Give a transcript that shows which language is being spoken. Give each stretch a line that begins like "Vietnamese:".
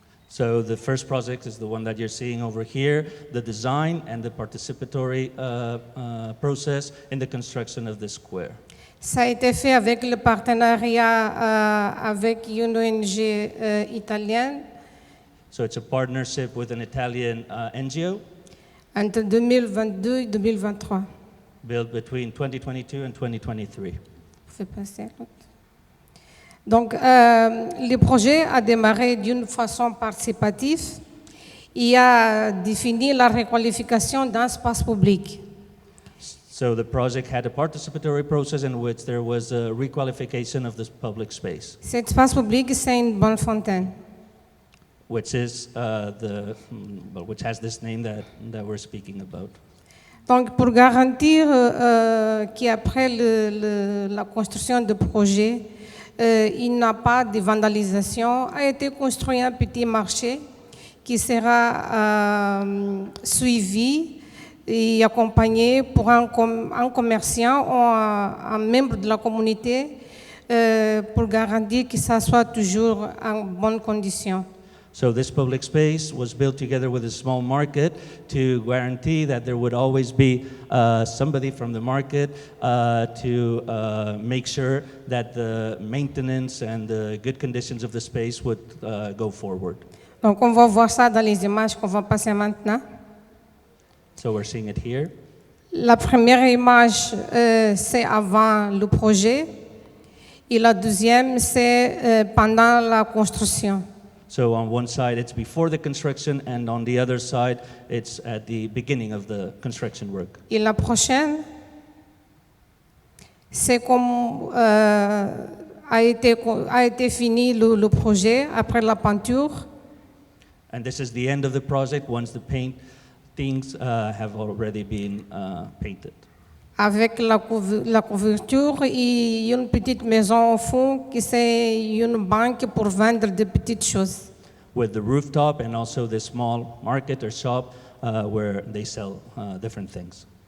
English: So the first project is the one that you're seeing over here, the design and the participatory process in the construction of the square.
French: Ça a été fait avec le partenariat avec une ONG italienne
English: So it's a partnership with an Italian NGO
French: entre 2022 et 2023.
English: built between 2022 and 2023.
French: Fais passer l'autre. Donc, le projet a démarré d'une façon participative et a défini la requalification d'un espace public.
English: So the project had a participatory process in which there was a requalification of this public space,
French: Cet espace public, c'est une bonne fontaine.
English: which is which has this name that we're speaking about.
French: Donc, pour garantir qu'après la construction du projet, il n'y a pas de vandalisation, a été construit un petit marché qui sera suivi et accompagné pour un commerçant ou un membre de la communauté pour garantir que ça soit toujours en bonne condition.
English: So this public space was built together with a small market to guarantee that there would always be somebody from the market to make sure that the maintenance and the good conditions of the space would go forward.
French: Donc on va voir ça dans les images qu'on va passer maintenant.
English: So we're seeing it here.
French: La première image, c'est avant le projet et la deuxième, c'est pendant la construction.
English: So on one side it's before the construction and on the other side it's at the beginning of the construction work.
French: Et la prochaine, c'est comme a été fini le projet après la peinture.
English: And this is the end of the project once the paintings have already been painted.
French: Avec la couverture et une petite maison au fond qui c'est une banque pour vendre des petites choses.
English: With the rooftop and also the small market or shop where they sell different things.